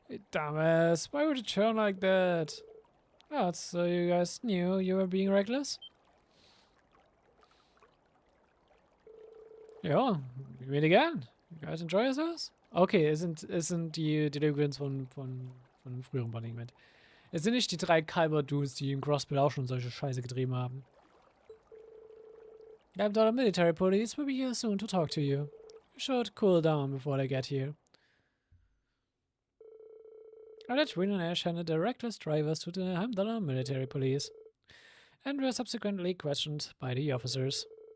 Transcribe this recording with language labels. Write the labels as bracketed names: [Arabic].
[English] Dumbass, why would you turn like that? Oh, so you guys knew you were being reckless? Ja, we meet again. You guys enjoy yourselves? [German] Okay, es sind die Delinquents von einem früheren Band. Es sind nicht die 3 Kalber-Dudes, die im Crossbill auch schon solche Scheiße getrieben haben. [English] Heimdall military police will be here soon to talk to you. You should cool down before they get here. Alright, Rin and Ash handed the reckless drivers to the Heimdall military police, and were subsequently questioned by the officers.